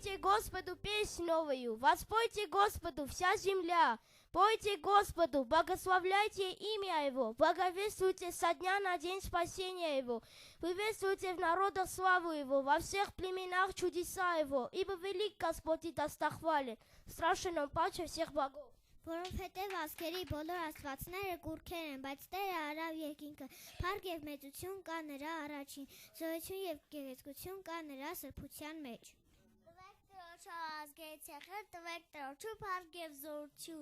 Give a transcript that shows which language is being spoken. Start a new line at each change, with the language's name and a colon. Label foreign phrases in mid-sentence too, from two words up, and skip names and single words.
Russian: Господу песнь новую, воспойте Господу вся земля. Пойте Господу, благословляйте имя Его, благовествуйте со дня на день спасения Его, приветствуйте в народах славу Его, во всех племенах чудеса Его, ибо велик Господь и достохвален, страшен Он паче всех богов.
Armenian: Որովհետև ազգերի բոլոր աստվածները կուռքեր են, բայց Տերը արավ երկինքը, փառք եւ մեծություն կա նրա առաջին, զորություն եւ գեղեցկություն կա նրա սրբության մեջ։ Տվեք Տիրոջը ազգերից եղել, տվեք Տիրոջը փառք եւ զորություն։